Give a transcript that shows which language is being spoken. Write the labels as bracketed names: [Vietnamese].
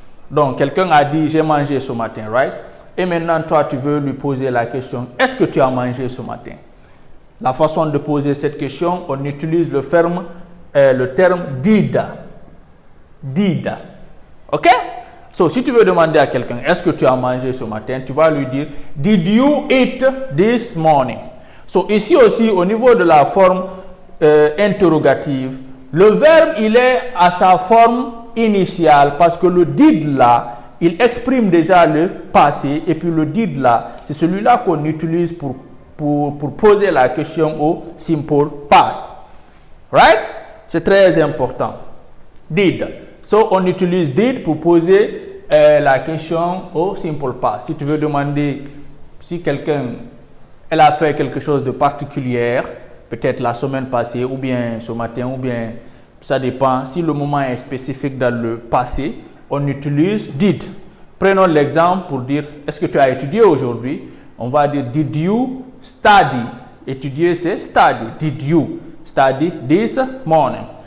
[French] Donc, quelqu'un a dit, j'ai mangé ce matin, right? Et maintenant, toi, tu veux lui poser la question, est-ce que tu as mangé ce matin? La façon de poser cette question, on utilise le terme did. Did. OK? So, si tu veux demander à quelqu'un, est-ce que tu as mangé ce matin? Tu vas lui dire, [English] did you eat this morning? [French] So, ici aussi, au niveau de la forme interrogative, le verbe, il est à sa forme initiale parce que le did là, il exprime déjà le passé et puis le did là, c'est celui-là qu'on utilise pour poser la question au simple past. Right? C'est très important. Did. So, on utilise did pour poser la question au simple past. Si tu veux demander si quelqu'un, elle a fait quelque chose de particulier, peut-être la semaine passée ou bien ce matin ou bien ça dépend. Si le moment est spécifique dans le passé, on utilise did. Prenons l'exemple pour dire, est-ce que tu as étudié aujourd'hui? On va dire, [English] did you study? [French] Étudier, c'est study. [English] Did you study this morning?